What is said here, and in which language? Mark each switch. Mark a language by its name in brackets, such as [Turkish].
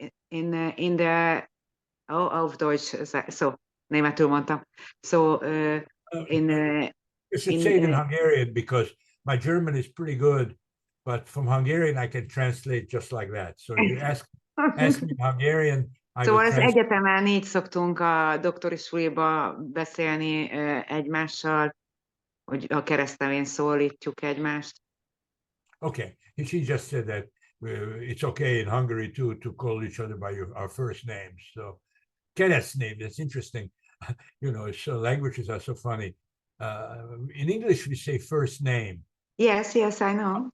[English] In the [German] auf Deutsch, [Hungarian] so németül mondtam. [English] So in you should say it in Hungarian because my German is pretty good, but from Hungarian I can translate just like that. So you ask me in Hungarian. [Hungarian] Szóval az egyetemen így szoktunk a doktori suliba beszélni egymással, hogy a keresztnevén szólítjuk egymást. [English] Okay, she just said that it's okay in Hungary too to call each other by our first names. So keresztnév, that's interesting. You know, so languages are so funny. In English we say first name. Yes, I know.